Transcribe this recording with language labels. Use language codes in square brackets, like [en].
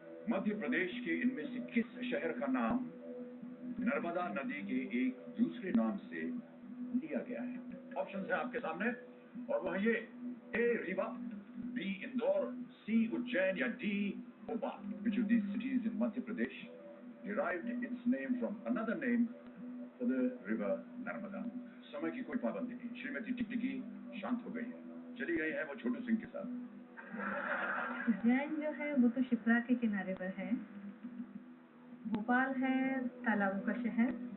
[hi] मध्य प्रदेश के इनमें से किस शहर का नाम नर्मदा नदी के एक दूसरे नाम से लिया गया है? ऑप्शन है आपके सामने और वह ये: ए रीवा, बी इंदौर, सी उज्जैन या D Bhopal. [en] Which of these cities in Madhya Pradesh derived its name from another name for the river Narmada? [hi] समय की कोई पाबंदी नहीं। श्रीमती टिकटिकी शांत हो गई है, चली गई है वो छोटू सिंह के साथ। उज्जैन जो है वो तो शिप्रा के किनारे पर है। भोपाल है तालाबों का शहर।